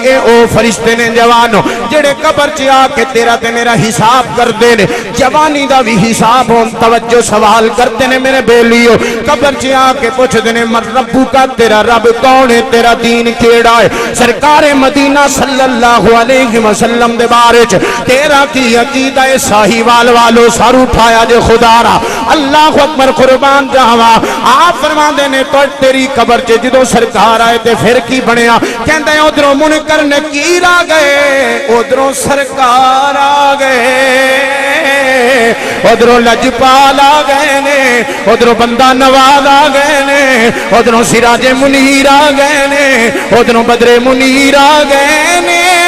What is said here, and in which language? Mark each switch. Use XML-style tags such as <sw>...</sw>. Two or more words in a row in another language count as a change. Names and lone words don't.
<pa>ਏ ਓ ਫ਼ਰਿਸ਼ਤੇ ਨੇ ਜਵਾਨੋਂ ਜਿਹੜੇ ਕਬਰ ਚ ਆਕੇ ਤੇਰਾ ਤੇ ਮੇਰਾ ਹਿਸਾਬ ਕਰਤੇ ਨੇ, ਜਵਾਨੀ ਕਾ ਭੀ ਹਿਸਾਬ ਹੋ। ਤਵੱਜੋ ਸਵਾਲ ਕਰਤੇ ਨੇ ਮੇਰੇ ਬੇਲੀਓ, ਕਬਰ ਚ ਆਕੇ ਪੁੱਛਤੇ ਨੇ</pa> <ar>من ربك,</ar> <pa>ਤੇਰਾ ਰੱਬ ਕੌਣ ਹੈ, ਤੇਰਾ ਦੀਨ ਕਿਹੜਾ ਹੈ? ਸਰਕਾਰ ਮਦੀਨਾ</pa> <ar>صلى الله عليه وسلم</ar> <pa>ਦੇ ਬਾਰੇ ਚ ਤੇਰਾ ਕੀ ਅਕੀਦਾ ਹੈ? ਸਾਹੀਵਾਲ ਵਾਲੋ ਸਿਰ ਉਠਾਇਆ ਜੇ ਖ਼ੁਦਾਰਾ,</pa> <ar>الله أكبر</ar> <pa>ਕੁਰਬਾਨ ਜਾਵਾਂ। ਆਪ ਫ਼ਰਮਾਤੇ ਨੇ ਤੋ ਤੇਰੀ ਕਬਰ ਚ ਜੋ ਸਰਕਾਰ ਆਏ ਤੇ ਫਿਰ ਕੀ ਬਣਿਆ? ਕਹਿਤੇ ਉਧਰੋਂ ਮੁਨਕਰ ਨਕੀਰ ਆ ਗਏ, ਉਧਰੋਂ ਸਰਕਾਰ ਆ ਗਏ, ਉਧਰੋਂ ਲਜਪਾਲ ਆ ਗਏ ਨੇ, ਉਧਰੋਂ ਬੰਦਾ ਨਵਾਜ਼ ਆ ਗਏ ਨੇ, ਉਧਰੋਂ ਸਿਰਾਜੇ ਮੁਨੀਰ ਆ ਗਏ ਨੇ, ਉਧਰੋਂ ਬਦਰੇ ਮੁਨੀਰ ਆ ਗਏ ਨੇ।</pa>